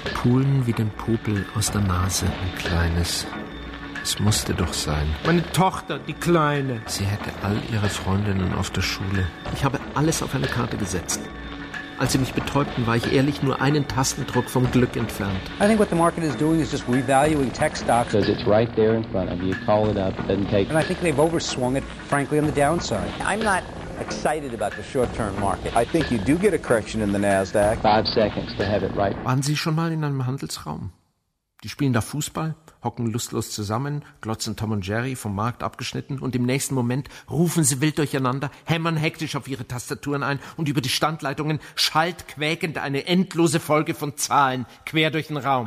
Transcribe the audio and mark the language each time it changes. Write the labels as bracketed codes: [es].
[de] Pulen wie den Popel aus der Nase. Ein kleines. Es musste doch sein. Meine Tochter, die Kleine. Sie hätte all ihre Freundinnen auf der Schule. Ich habe alles auf eine Karte gesetzt. Als sie mich betäubten, war ich ehrlich nur einen Tastendruck vom Glück entfernt. [en] I think what the market is doing is just revaluing tech stocks. Because it's right there in front of you. Call it up, it doesn't take. And I think they've overswung it, frankly, on the downside. I'm not excited about the short-term market. I think you do get a correction in the Nasdaq. 5 seconds to have it right. [de] Waren Sie schon mal in einem Handelsraum? Die spielen da Fußball, hocken lustlos zusammen, glotzen Tom und Jerry vom Markt abgeschnitten und im nächsten Moment rufen sie wild durcheinander, hämmern hektisch auf ihre Tastaturen ein und über die Standleitungen schallt quäkend eine endlose Folge von Zahlen quer durch den Raum.